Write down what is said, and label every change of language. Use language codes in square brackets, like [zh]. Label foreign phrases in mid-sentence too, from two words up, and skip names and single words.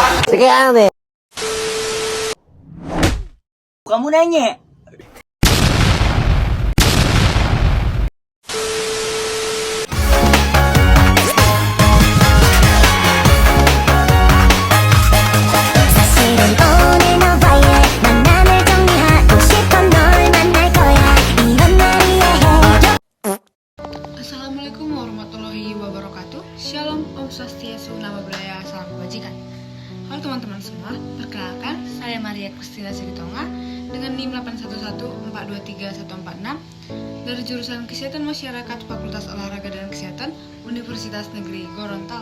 [id] Sekarang deh. Kamu nanya. [ko] 사실은 오늘 너와의 만남을 정리하고 싶어 널 만날 거야 이런 날이야 해줘. [ar] السلام عليكم ورحمة الله وبركاته. [id] Shalom, Om Swastiastu, Nama Budaya, Salam Kebajikan. Halo teman-teman semua, perkenalkan saya Maria Kustina Siritonga dengan NIM 811423146 dari jurusan Kesehatan Masyarakat Fakultas Olahraga dan Kesehatan Universitas Negeri Gorontalo.